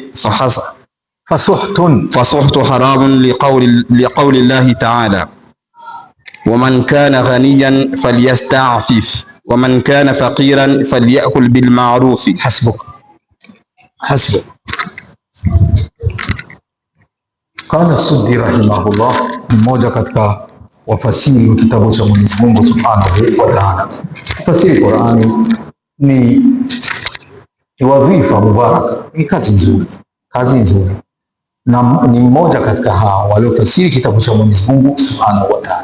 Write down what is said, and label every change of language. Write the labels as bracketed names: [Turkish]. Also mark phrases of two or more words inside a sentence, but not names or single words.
[Arabic] فسحت حرام لقول الله تعالى ومن كان غنيا فليستعفف ومن كان فقيرا فليأكل بالمعروف. حسبك. قال سدي رحمه الله, [Swahili] mmoja katika wafasiri wa kitabu cha Mwenyezi Mungu [Arabic] سبحانه وتعالى. [Swahili] Kufasiri Qur'ani ni wadhifa mubarak, ni kazi nzuri, na ni mmoja katika hao waliofasiri kitabu cha Mwenyezi Mungu [Arabic] سبحانه وتعالى.